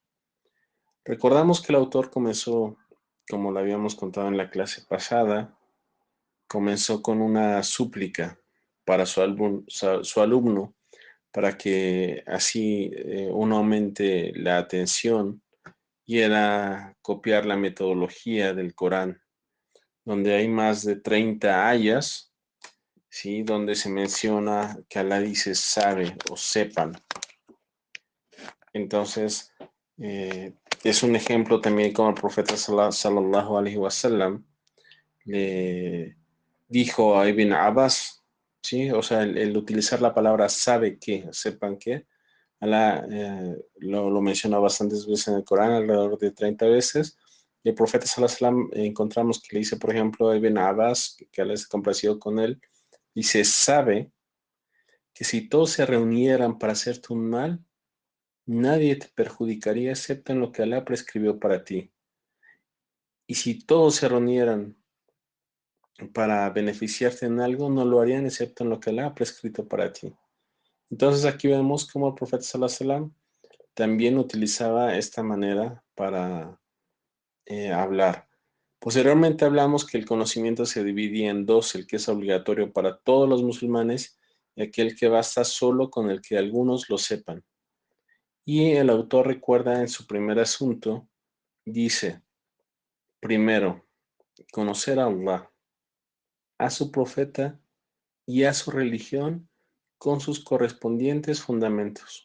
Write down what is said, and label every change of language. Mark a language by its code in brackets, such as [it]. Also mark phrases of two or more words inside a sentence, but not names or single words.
[es] Recordamos que el autor comenzó, como lo habíamos contado en la clase pasada, comenzó con una súplica para su alumno, para que así uno aumente la atención, y era copiar la metodología del Corán, donde hay más de 30 ayas, ¿sí? Donde se menciona que Allah dice sabe o sepan. Entonces, es un ejemplo también como el profeta [ar] صلى الله عليه وسلم [es] le dijo a Ibn Abbas, ¿sí? O sea, el utilizar la palabra sabe que, sepan que, Allah lo menciona bastantes veces en el Corán, alrededor de 30 veces. Y el profeta [ar] صلى الله عليه وسلم [es] encontramos que le dice, por ejemplo, a Ibn Abbas, que Allah se complació con él, dice, sabe que si todos se reunieran para hacerte un mal, nadie te perjudicaría excepto en lo que Allah prescribió para ti. Y si todos se reunieran para beneficiarte en algo, no lo harían excepto en lo que Allah ha prescrito para ti. Entonces aquí vemos cómo el profeta [ar] صلى الله عليه وسلم [es] también utilizaba esta manera para hablar. Posteriormente hablamos que el conocimiento se dividía en 2, el que es obligatorio para todos los musulmanes y aquel que basta solo con el que algunos lo sepan. Y el autor recuerda en su primer asunto, dice, primero, conocer a Allah, a su profeta y a su religión con sus correspondientes fundamentos.